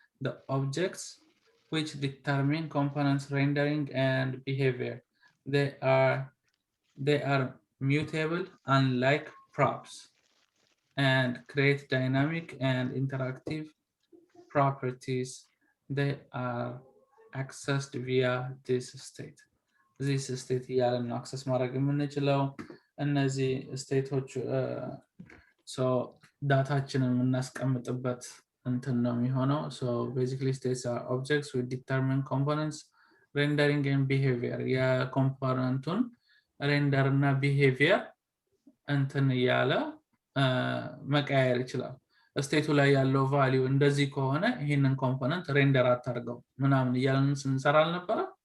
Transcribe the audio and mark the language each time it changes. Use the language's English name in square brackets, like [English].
[English] the objects which determine components rendering and behavior. They are mutable unlike props and create dynamic and interactive properties. They are accessed via this state. [Amharic] This state ያለን አክሰስ ማድረግ የምንችለው እነዚህ ስቴቶች so ዳታችንን የምናስቀምጥበት እንትን ነው የሚሆነው. [English] So basically states are objects with determined components rendering and behavior. [Amharic] የኮምፖነንቱን ሬንደር እና ቢሄቪየር እንትን ያለ መቀየር ይችላል. ስቴቱ ላይ ያለው ቫልዩ እንደዚህ ከሆነ ይሄንን ኮምፖነንት ሬንደር አታርገው ምናምን እያልን ስንሰራ አልነበረ?